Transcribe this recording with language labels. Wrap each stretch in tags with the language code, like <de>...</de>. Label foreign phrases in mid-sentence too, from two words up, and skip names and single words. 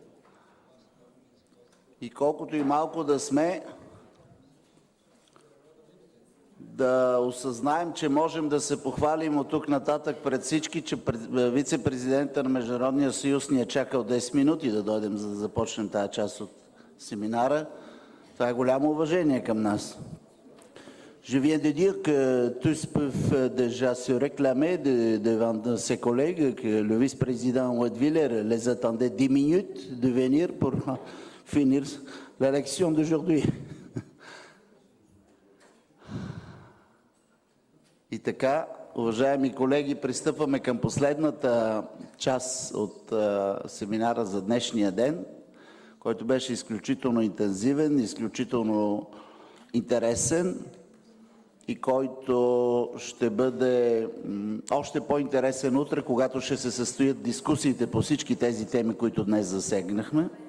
<bg>И колкото и малко да сме, да осъзнаем, че можем да се похвалим от тук нататък пред всички, че вице-президента на Международния съюз ни е чакал 10 минути да дойдем, за да започнем тази част от семинара. Това е голямо уважение към нас.</bg> <fr>Je viens de dire que tous peuvent déjà se réclamer devant ses collègues, que le vice-président Weidwiller les attendait 10 minutes de venir pour finir l'élection d'aujourd'hui.</fr> <bg>И така, уважаеми колеги, пристъпваме към последната част от семинара за днешния ден, който беше изключително интензивен, изключително интересен и който ще бъде още по-интересен утре, когато ще се състоят дискусиите по всички тези теми, които днес засегнахме.</bg>